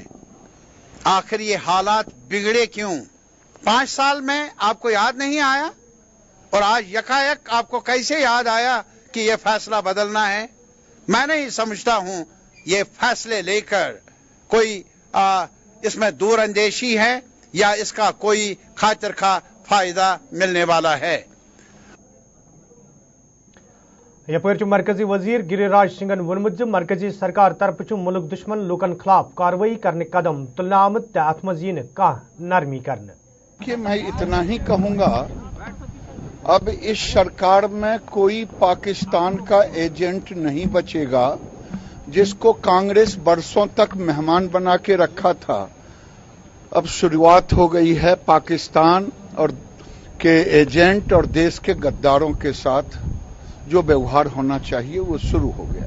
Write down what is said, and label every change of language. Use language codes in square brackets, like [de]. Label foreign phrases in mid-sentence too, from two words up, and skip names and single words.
[hi] आखिर ये हालात बिगड़े क्यों? 5 साल में आपको याद नहीं आया और आज यकायक आपको कैसे याद आया कि ये फैसला बदलना है? मैं नहीं समझता हूं ये फैसले लेकर कोई इसमें दूर अंदेशी है या इसका कोई खातिर खा फायदा मिलने वाला है। [ks] यपर मरकजी वजीर गिरिराज सिंहन वोनमुत मरकजी सरकार तरफ मुल्क दुश्मन लूकन खिलाफ कार्रवाई करने कदम तुलना आमत अत मज यी कह नरमी करने। [hi] कि मैं इतना ही कहूंगा, अब इस सरकार में कोई पाकिस्तान का एजेंट नहीं बचेगा जिसको कांग्रेस बरसों तक मेहमान बना के रखा था। अब शुरुआत हो गई है पाकिस्तान और के एजेंट और देश के गद्दारों के साथ जो व्यवहार होना चाहिए वो शुरू हो गया।